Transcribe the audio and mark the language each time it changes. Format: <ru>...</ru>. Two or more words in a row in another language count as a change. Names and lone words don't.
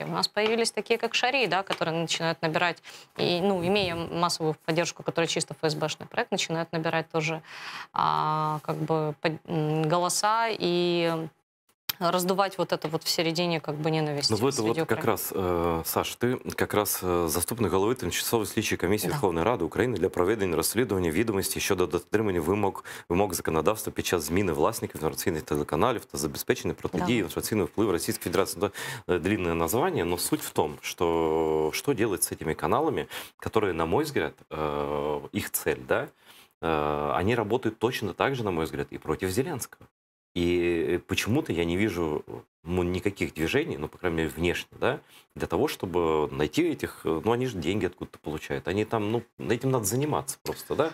<ru>У нас появились такие, как Шари, да, которые начинают набирать, и, ну, имея массовую поддержку, которая чисто ФСБшный проект, начинают набирать тоже как бы голоса и раздувать вот это вот в середине как бы ненависти. Ну, вот, среди как раз,</ru> <uk>Саш, ти якраз заступник голови Тимчасової слідчої комісії Верховної Ради України для проведення розслідування відомостей щодо дотримання вимог законодавства під час зміни власників інформаційних телеканалів та забезпечення протидії інформаційного впливу</uk> <ru>Российской Федерации. Это длинное название, но суть в том, что делать с этими каналами, которые, на мой взгляд, их цель, да, они работают точно так же, на мой взгляд, и против Зеленского. И почему-то я не вижу никаких движений, ну, по крайней мере, внешне, да, для того, чтобы найти этих, ну, они же деньги откуда-то получают, они там, ну, этим надо заниматься просто, да?</ru>